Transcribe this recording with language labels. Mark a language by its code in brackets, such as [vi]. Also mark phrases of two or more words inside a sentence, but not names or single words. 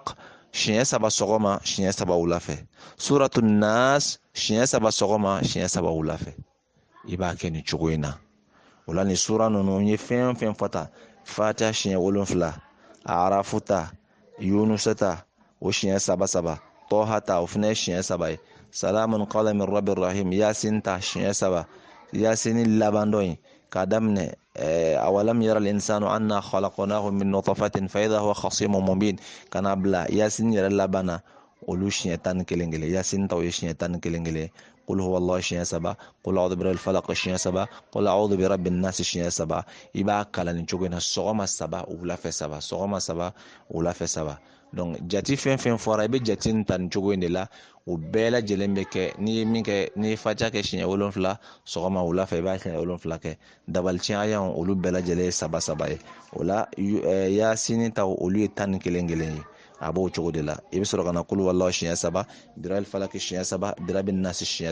[bm] falaq siɲɛ saba sɔgɔma siɲɛ saba wula fɛ suratu nas siɲɛ saba sɔgɔma siɲɛ saba wula fɛ i b'a kɛ nin cogo in na o la nin sura ninnu n ye fɛn fɛn fɔ ta fatiha siɲɛ 7 arafu ta yunusa ta o siɲɛ saba saba tɔha ta o fana ye siɲɛ saba ye [ar] سلام قولا من رب رحيم [bm] yasin ta siɲɛ saba yasini laban dɔ in k'a daminɛ [ar] أولم ير الإنسان أنا خلقناه من نطفة فإذا هو خصيم مبين [bm] kana bila yasin yɛrɛ laban na olu siɲɛ 11 yasin ta o ye siɲɛ 11 [ar] قل هو الله [bm] siɲɛ saba [ar] قل أعوذ برب الفلق [bm] siɲɛ saba [ar] قل أعوذ برب الناس [bm] siɲɛ saba i b'a kalan nin cogo in na sɔgɔma saba wulafɛ saba sɔgɔma saba wulafɛ saba donc jati fɛn fɛn fɔra i bɛ jati nin ta nin cogo in de la o bɛɛ lajɛlen bɛ kɛ n'i ye min kɛ n'i ye fatiha kɛ siɲɛ 7 sɔgɔma wulafɛ i b'a siɲɛ 7 kɛ dabaliciɲɛ ayanw olu bɛɛ lajɛlen ye saba saba ye o la yasini ta olu ye 11 ye a b'o cogo de la i bɛ sɔrɔ ka na kulu walahi siɲɛ saba [ar] برب الفلق [bm] siɲɛ saba [ar] برب الناس [bm] siɲɛ